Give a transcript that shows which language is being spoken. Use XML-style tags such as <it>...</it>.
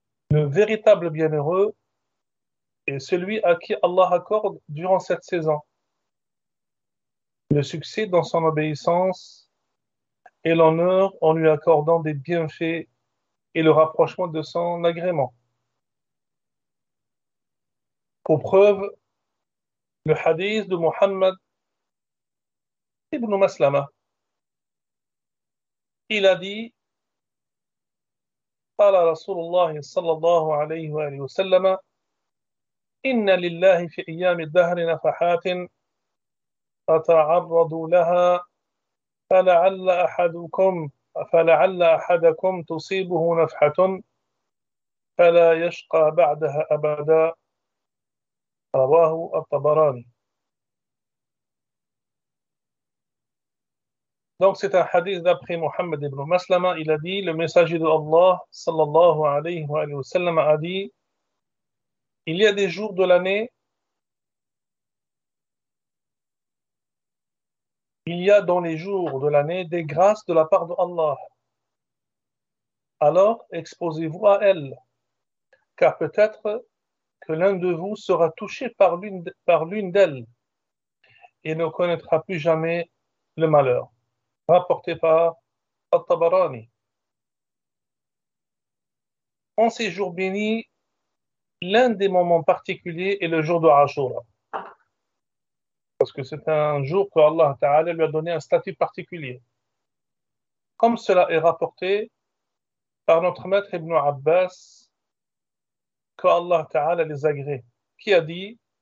<fr>Le véritable bienheureux est celui à qui Allah accorde durant cette saison le succès dans son obéissance et l'honneur en lui accordant des bienfaits et le rapprochement de son agrément. Pour preuve, le hadith de Muhammad Ibn Maslama, il a dit,</fr> <ar>قال رسول الله صلى الله عليه وآله وسلم إن لله في أيام الدهر نفحات فتعرض لها فلعل أحدكم تصيبه نفحة فلا يشقى بعدها أبدا رواه الطبراني.</ar> <fr>Donc c'est un hadith d'après Muhammad ibn Maslama, il a dit, le messager de Allah sallallahu alayhi wa sallam a dit, il y a des jours de l'année, il y a dans les jours de l'année des grâces de la part de Allah. Alors exposez-vous à elles, car peut-être que l'un de vous sera touché par l'une d'elles et ne connaîtra plus jamais le malheur. Rapporté par Al-Tabarani. En ces jours bénis, l'un des moments particuliers est le jour de Ashura. Parce que c'est un jour que Allah Ta'ala lui a donné un statut particulier. Comme cela est rapporté par notre maître Ibn Abbas, que Allah Ta'ala les agrée, qui a dit:</fr>